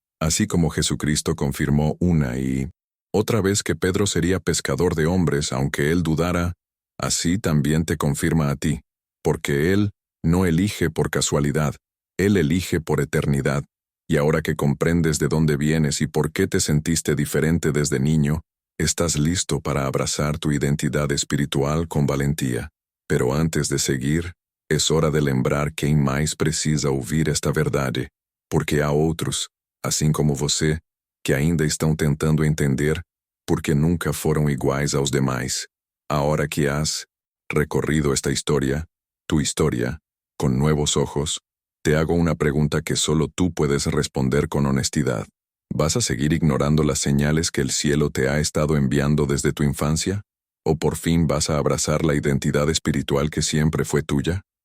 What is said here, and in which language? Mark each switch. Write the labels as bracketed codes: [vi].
[es] Así como Jesucristo confirmó una y otra vez que Pedro sería pescador de hombres aunque él dudara, así también te confirma a ti, porque Él no elige por casualidad, Él elige por eternidad. Y ahora que comprendes de dónde vienes y por qué te sentiste diferente desde niño, estás listo para abrazar tu identidad espiritual con valentía. Pero antes de seguir, es hora de [pt] lembrar quem mais precisa ouvir esta verdade, porque há outros, assim como você, que ainda estão tentando entender porque nunca foram iguais aos demais. [es] Ahora que has recorrido esta historia, tu historia, con nuevos ojos, te hago una pregunta que solo tú puedes responder con honestidad. ¿Vas a seguir ignorando las señales que el cielo te ha estado enviando desde tu infancia? ¿O por fin vas a abrazar la identidad espiritual que siempre fue tuya?